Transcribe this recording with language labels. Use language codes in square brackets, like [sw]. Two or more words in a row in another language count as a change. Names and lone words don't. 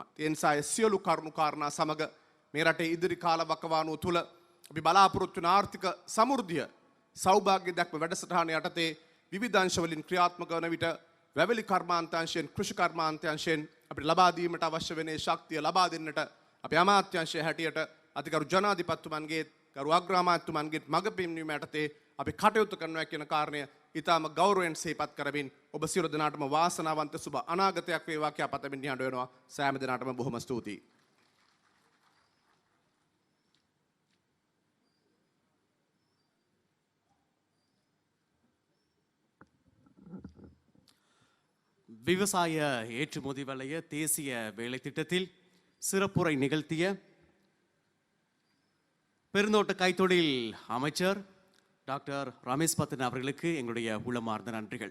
[si] ඒ නිසා ඒ සියලු කරුණු කාරණා සමග මේ රටේ ඉදිරි කාල වකවානුව තුල අපි බලාපොරොත්තු වන ආර්ථික සමෘද්ධිය සෞභාග්‍ය දක්ව වැඩසටහන යටතේ විවිධ අංශ වලින් ක්‍රියාත්මක වන විට වැවිලි කර්මාන්තංශයෙන් කෘෂි කර්මාන්තංශයෙන් අපිට ලබා දීමට අවශ්‍ය වෙන ශක්තිය ලබා දෙන්නට අපේ අමාත්‍යාංශය හැටියට අතිගරු ජනාධිපතිතුමන්ගේ ගරු අග්‍රාමාත්‍යතුමන්ගේ මඟ පෙන්වීම යටතේ අපි කටයුතු කරනවා කියන කාරණය ඊටාම ගෞරවයෙන් සිහිපත් කරමින් ඔබ සියලු දෙනාටම වාසනාවන්ත සුබ අනාගතයක් වේවා කියා පතමින් නිහඬ වෙනවා. සෑම දෙනාටම බොහොම ස්තුතියි. [ta] விவசாய ஏற்றுமதி வலைய தேசிய வேலை திட்டத்தில் சிறப்புரை நிகழ்த்திய பெருந்தோட்ட கைத்தொழில் அமைச்சர் டாக்டர் ரமேஷ் பத்தன் அவர்களுக்கு எங்களுடைய உள்ளமார்ந்த நன்றிகள்.